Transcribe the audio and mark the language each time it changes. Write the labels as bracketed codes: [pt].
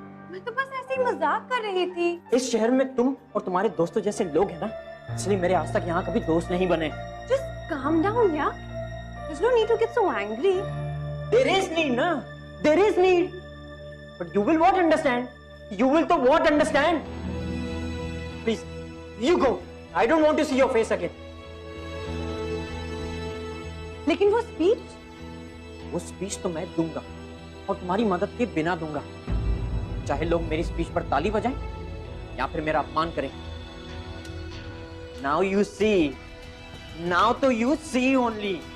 [hi] मैं तो बस ऐसे ही मजाक कर रही थी। इस शहर में तुम और तुम्हारे दोस्तों जैसे लोग हैं ना, इसलिए मेरे आज तक यहाँ कभी दोस्त नहीं बने। [en] Just calm down, yeah. There's no need to get so angry. There is need, ना? There is need. But you will what understand? You will तो what understand? Please, you go. I don't want to see your face again. [hi] लेकिन वो speech? वो speech तो मैं दूंगा और तुम्हारी मदद के बिना दूंगा, चाहे लोग मेरी स्पीच पर ताली बजाएं या फिर मेरा अपमान करें। [en] Now you see, now तो you see only.